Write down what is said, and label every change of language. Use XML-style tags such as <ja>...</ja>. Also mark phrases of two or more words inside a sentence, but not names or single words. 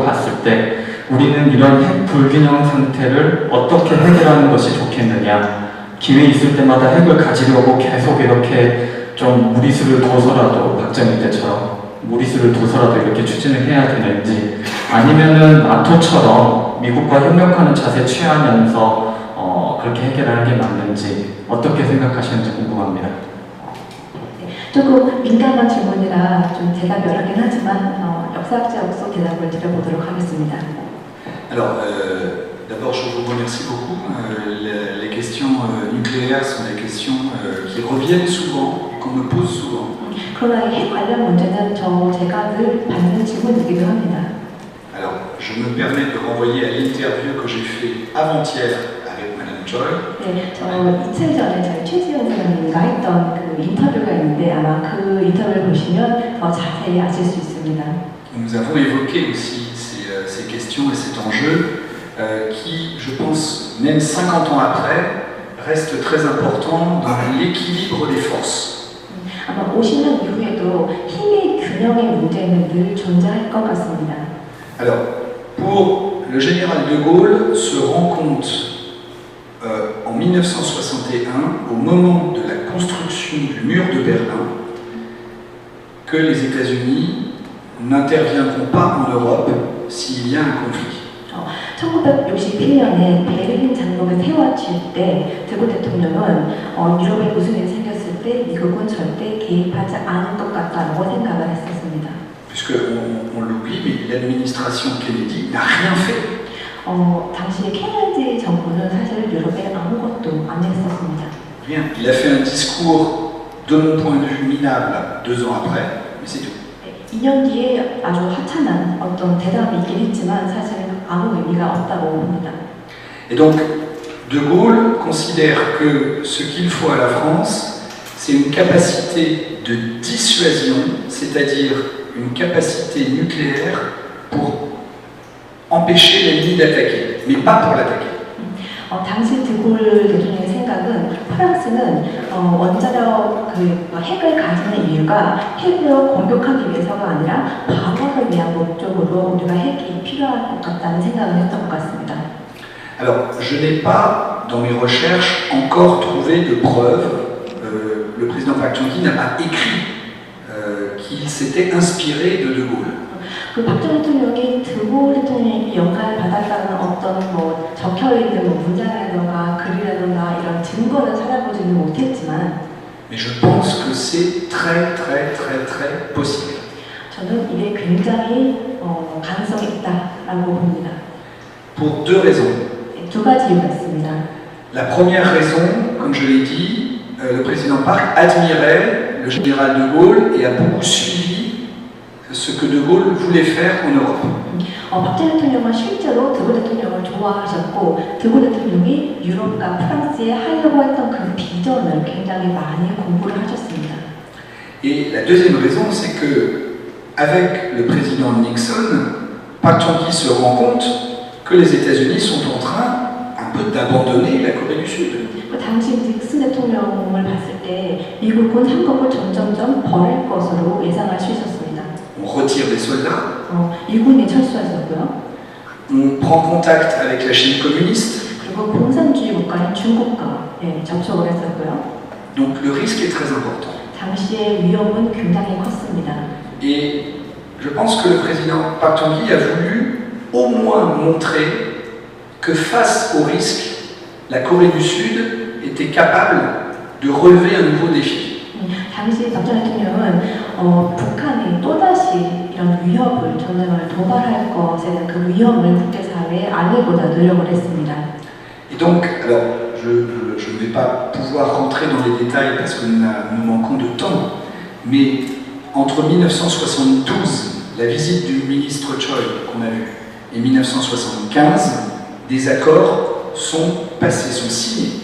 <ko>봤을 때 우리는 이런 핵 불균형 상태를 어떻게 해결하는 것이 좋겠느냐 기회 있을 때마다 핵을 가지려고 계속 이렇게 좀 무리수를 둬서라도 박정희 때처럼 무리수를 둬서라도 이렇게 추진을 해야 되는지 아니면은 나토처럼 미국과 협력하는 자세 취하면서 그렇게 해결하는 게 맞는지 어떻게 생각하시는지 궁금합니다. 조금 민감한 질문이라 좀 대답이 어렵긴 하지만 역사학자로서 대답을 드려보도록 하겠습니다.</ko> <fr>Alors, d'abord, je vous remercie beaucoup. Les questions nucléaires sont des questions qui reviennent souvent et qu'on me pose souvent.</fr> <ko>그러나 이 핵 관련 문제는 제가 늘 받는 질문이기도 합니다.</ko> <fr>Alors, je me permets de renvoyer à l'interview que j'ai fait avant-hier avec Madame Choi.</fr> <ko>네, 이틀 전에 저희 최지영 사장님과 했던 그 인터뷰가 있는데 아마 그 인터뷰를 보시면 더 자세히 아실 수 있습니다.</ko> <fr>Nous avons évoqué aussi ces questions et cet enjeu qui, je pense, même 50 ans après, reste très important dans l'équilibre des forces.</fr> <ko>아마 50년 이후에도 힘의 균형의 문제는 늘 존재할 것 같습니다.</ko> <fr>Alors, pour le général de Gaulle se rend compte en 1961, au moment de la construction du mur de Berlin, que les États-Unis n'interviendront pas en Europe s'il y a un conflit.</fr> <ko>1961년에 베를린 장벽을 세워칠 때 드골 대통령은 유럽에 무슨 일이 생겼을 때 미국은 절대 개입하지 않을 것 같다고 생각을 했었습니다.</ko> <fr>Puisqu'on l'oublie, mais l'administration Kennedy n'a rien fait.</fr> <ko>당시 케네디 정부는 사실 유럽에 아무것도 안 했었습니다.</ko> <fr>Rien. Il a fait un discours, de mon point de vue, minable 2 ans après, mais c'est tout.</fr> <ko>2년 뒤에 아주 하찮은 어떤 대답이 있긴 했지만 사실은 아무 의미가 없다고 봅니다.</ko> <fr>Et donc, De Gaulle considère que ce qu'il faut à la France, c'est une capacité de dissuasion, c'est-à-dire une capacité nucléaire pour empêcher l'ennemi d'attaquer, mais pas pour l'attaquer.</fr> <ko>당시 드골 대통령의 생각은 프랑스는 원자력 핵을 가지는 이유가 핵으로 공격하기 위해서가 아니라 방어를 위한 목적으로 우리가 핵이 필요할 것 같다는 생각을 했던 것 같습니다.</ko> <fr>Alors, je n'ai pas, dans mes recherches, encore trouvé de preuves. Le président Park Chung-hee n'a pas écrit qu'il s'était inspiré de Gaulle.</fr> <ko>박정희 대통령이 드골 대통령이 영감을 받았다는 어떤 적혀있는 문장이라던가 글이라던가 이런 증거를 찾아보지는 못했지만</ko> <fr>Mais je pense que c'est très très très très possible.</fr> <ko>저는 이게 굉장히 가능성이 있다라고 봅니다.</ko> <fr>Pour 2 raisons.</fr> <ko>2가지 이유가 있습니다.</ko> <fr>La première raison, comme je l'ai dit, le président Park admirait le général de Gaulle et a beaucoup suivi ce que de Gaulle voulait faire en Europe.</fr> <ko>박정희 대통령은 실제로 드골 대통령을 좋아하셨고 드골 대통령이 유럽과 프랑스에 하려고 했던 그 비전을 굉장히 많이 공부를 하셨습니다.</ko> <fr>Et la deuxième raison, c'est que avec le président Nixon, Park Chung-hee se rend compte que les États-Unis sont en train un peu d'abandonner la Corée du Sud.</fr> <ko>당시 닉슨 대통령을 봤을 때 미국은 한국을 점점점 버릴 것으로 예상할 수 있었습니다.</ko> <fr>On retire des soldats,</fr> <ko>미군이 철수했었고요.</ko> <fr>on prend contact avec la Chine communiste,</fr> <ko>그리고 공산주의 국가인 중국과 접촉을 했었고요.</ko> <fr>donc le risque est très important.</fr> <ko>당시의 위험은 굉장히 컸습니다.</ko> <fr>Et je pense que le président Park Chung-hee a voulu au moins montrer que face au risque, la Corée du Sud était capable de relever un nouveau défi.</fr> <ko>당시 박정희 대통령은 북한이 또다시 이런 위협을 전쟁을 도발할 것에 대한 그 위험을 국제사회에 알리고자 노력을 했습니다.</ko> <fr>Et donc, alors, je ne vais pas pouvoir rentrer dans les détails parce que nous manquons de temps, mais entre 1972, la visite du ministre Choi qu'on a vu, et 1975, des accords sont passés, sont signés.</fr>